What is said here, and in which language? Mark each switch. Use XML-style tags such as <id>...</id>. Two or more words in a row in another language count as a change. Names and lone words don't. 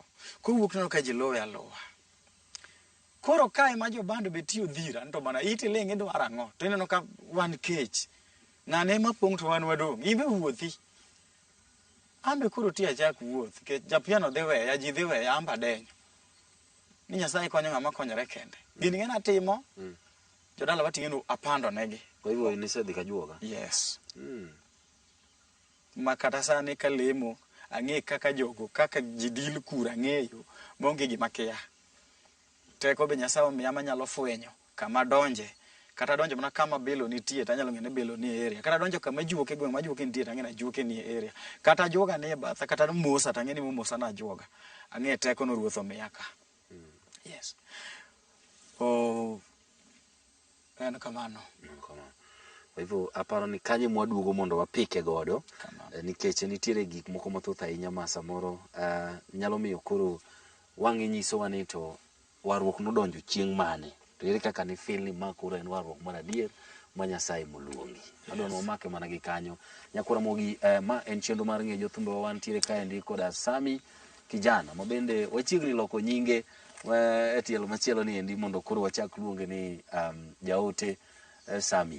<luo>Kuwuok ni ka ji luwe aluwa. Koro kae ma jo bando be tiyo dhira, to bana iti lenge dwaro ang'o, to ineno ka wan kech. Ng'ane ma pong' to wan wadong', imbe wuothi. Ambe koro ti achak wuoth, ke japiano dhi weya, ji dhi weya, amba denyo. Ni Nyasaye konyo ng'ama konyore kende. Gini ng'ena timo, jodala wating'eno apando negi.</luo> <sw>Kwa hivyo</sw> <luo>nisedhi kajuoga? Yes. Ma kata sani kalemo, ang'e kaka jogo, kaka jidil kura ng'eyo, monge gima kia. Teko be Nyasaye omiya manyalo fwenyo kama donje, kata donjo mana kama belo nitie tanyalo ng'e ni belo ni e area, kata donjo kama juoke gweng' ma juoke nitie tang'e na juoke ni e area, kata juoga ni e batha, kata mosa tang'e ni mosa na juoga, ang'e teko no Ruoth omiya ka. Yes. En kamano.</luo> <sw>Kwa hivyo</sw> <luo>aparo ni kanye mwaduogo mondo wapike godo, nikech nitiere gik moko mathoth ahinya ma samoro nyalo miyo koro wang'i nyisowa ni to warruok nodonjo chieng' mane, to ere kaka ni feel ni ma koro en warruok mar adier ma Nyasaye moluongi. Adwa nomake mana gi kanyo. Nyakora mogi, ma en chenro mar ng'e jothumbe wa, wantiere kaendi koda Sami Kijana, ma bende wachiegni loko nyinge e tielo machielo ni endi mondo koro wachak luonge ni jaote Sami.</luo>